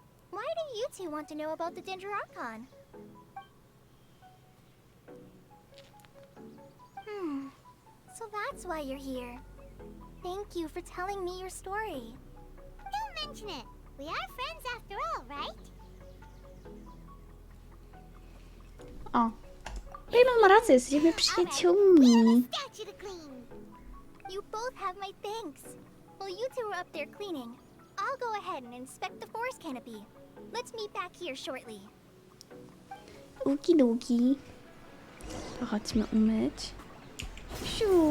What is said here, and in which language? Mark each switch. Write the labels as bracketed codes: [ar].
[en] Why do you two want to know about the Ginger Archon? So that's why you're here. Thank you for telling me your story. Don't mention it. We are friends after all, right? O. [pl] Paimon ma rację, jesteśmy przyjaciółmi. [en] Statue to clean. You both have my thanks. While you two are up there cleaning, I'll go ahead and inspect the forest canopy. Let's meet back here shortly. [pl] Ukiduki. To chodźmy umyć. Siu.